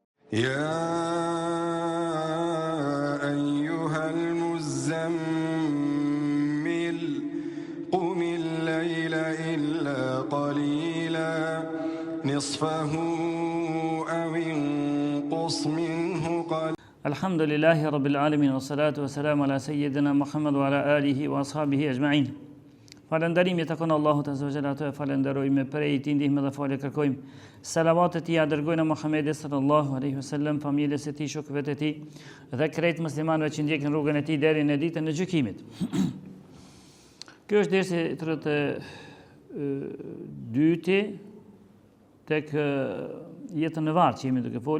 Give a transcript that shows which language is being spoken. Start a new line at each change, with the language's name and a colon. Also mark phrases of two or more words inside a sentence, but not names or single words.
Arabic: يا أيها المزمل قم الليل إلا قليلا نصفه أو انقص منه قليلا. الحمد لله رب العالمين والصلاة والسلام على سيدنا محمد وعلى آله وأصحابه أجمعين.
Albanian: Falënderimi takon Allahut
Arabic: عز وجل,
Albanian: ato e falenderojmë, prej tij ndihmë dhe falë kërkojmë. Salavatet e tij dërgojnë Muhamedit
Arabic: صلى الله عليه وسلم,
Albanian: familjes së tij, shokëve të tij dhe krejt muslimanëve që ndjekin rrugën e tij deri në ditën e gjykimit. Ky është dersi 32 tek jetën e vartë që jemi duke folur.